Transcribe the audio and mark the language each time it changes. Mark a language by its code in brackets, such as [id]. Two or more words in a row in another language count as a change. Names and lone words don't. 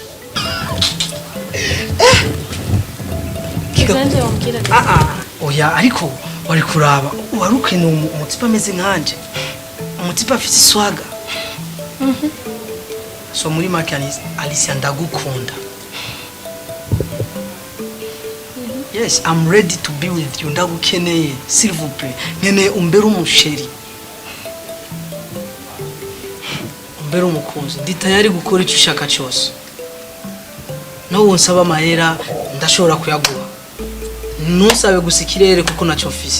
[rn] Kiganje wambwira. Oya ariko wari kuraba wari ukina umutima ameze nkanje. Umutipa afite swaga. So muri make Alicia ndagukunda. [en] Yes, I'm ready to be with you. [rn] Ndagukeneye, [fr] s'il vous plaît. [rn] Nkeneye umbere umusheri. Umbere umukunzi. Ndi tayari gukora icyo ushaka cyose. No wonsaba amahera ndashobora kuyaguha. Ntusabe gusa ikirere kuko nacyo mfise.